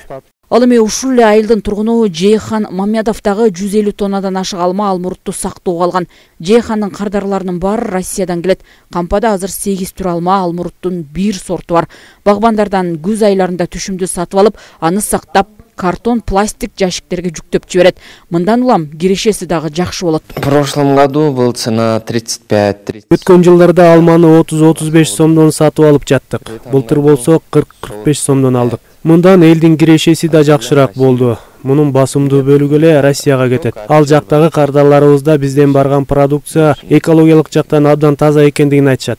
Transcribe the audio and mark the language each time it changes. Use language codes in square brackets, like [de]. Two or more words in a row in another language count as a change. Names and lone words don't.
[ky] Ал эми ушул эле айылдын тургуну Жейхан Мамедов дагы 150 тоннадан ашык алма, алмурутту сактоого алган. Жейхандын кардарларынын баары Россиядан келет. Кампада азыр 8 түр алма, алмуруттун 1 сорту бар. Багбандардан күз айларында түшүмдү сатып алып, аны сактап, картон, пластик жашиктерге жүктөп жиберет. Мындан улам кирешеси дагы жакшы болот. [ru] В прошлом году был цена 35-30. [ky] Өткөн жылдарда алманы 30-35 сомдон сатып алып жаттык. Былтыр болсо 40-45 сомдон алдык. Мындан элдин кирешеси да жакшыраак болду. Мунун басымдуу бөлүгү эле Россияга кетет. Ал жактагы кардарларыбызда бизден барган продукция экологиялык жактан абдан таза экендигин айтышат.